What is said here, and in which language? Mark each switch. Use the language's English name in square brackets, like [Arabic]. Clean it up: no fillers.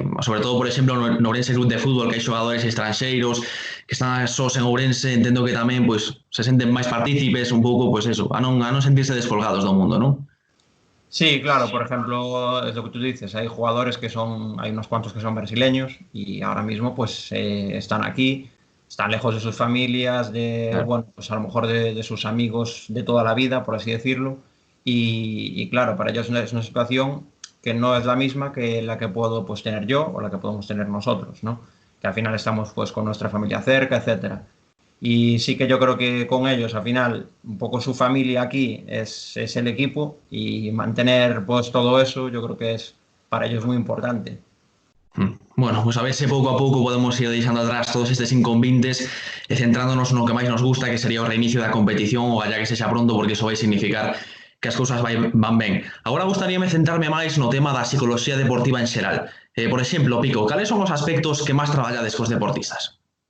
[Galician] Sobre todo, por exemplo, no Ourense Club de Fútbol, que hai xogadores estranxeiros que están sós en Ourense, entendo que tamén pois, se senten máis partícipes un pouco, pois eso, a non sentirse descolgados do mundo, non? [Spanish] Sí, claro, por ejemplo, es lo que tú dices, hay jugadores hay unos cuantos que son brasileños y ahora mismo pues están aquí, están lejos de sus familias, Claro. bueno, pues a lo mejor de sus amigos de toda la vida, por así decirlo, y claro, para ellos es una situación que no es la misma que la que puedo pues tener yo o la que podemos tener nosotros, ¿no? Que al final estamos pues con nuestra familia cerca, etcétera. Y sí que yo creo que con ellos, al final, un poco su familia aquí es el equipo y mantener pues todo eso, yo creo que es para ellos muy importante. [Galician] Bueno, pues a ver se pouco a pouco podemos ir deixando atrás todos estes inconvintes e centrándonos no que máis nos gusta, que sería o reinicio da competición, ou allá que sexa pronto, porque iso vai significar que as cousas van ben. Agora gustaríame centrarme máis no tema da psicología deportiva en xeral. Por exemplo, Pico, cales son os aspectos que máis traballades cos deportistas?